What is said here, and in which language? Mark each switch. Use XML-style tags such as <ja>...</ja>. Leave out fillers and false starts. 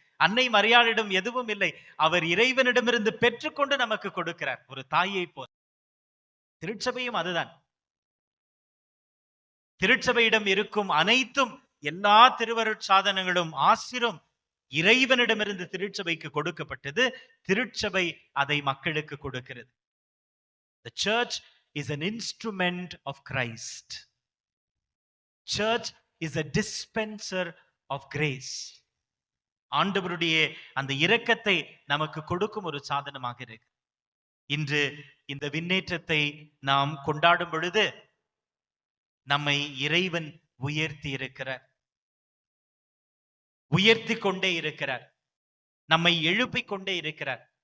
<ta>அன்னை மரியாளிடம் எதுவும் இல்லை. அவர் இறைவனிடமிருந்து பெற்றுக்கொண்டு நமக்கு கொடுக்கிறார், ஒரு தாயை போல. திருச்சபையும் அதுதான். திருச்சபையிடம் இருக்கும் அனைத்தும், எல்லா திருவருட்சாதனங்களும் ஆசிரும் இறைவனிடமிருந்து திருச்சபைக்கு கொடுக்கப்பட்டது. திருச்சபை அதை மக்களுக்கு கொடுக்கிறது.</ta> <en>The church is an instrument of Christ. Church is a dispenser of grace.</en> <ta>ஆண்டவருடைய அந்த இரக்கத்தை நமக்கு கொடுக்கும் ஒரு சாதனமாக இருக்கு. இன்று இந்த விண்ணேற்றத்தை நாம் கொண்டாடும் பொழுது நம்மை இறைவன் உயர்த்தி இருக்கிறார், உயர்த்தி கொண்டே இருக்கிறார், நம்மை எழுப்பிக் கொண்டே இருக்கிறார்.</ta>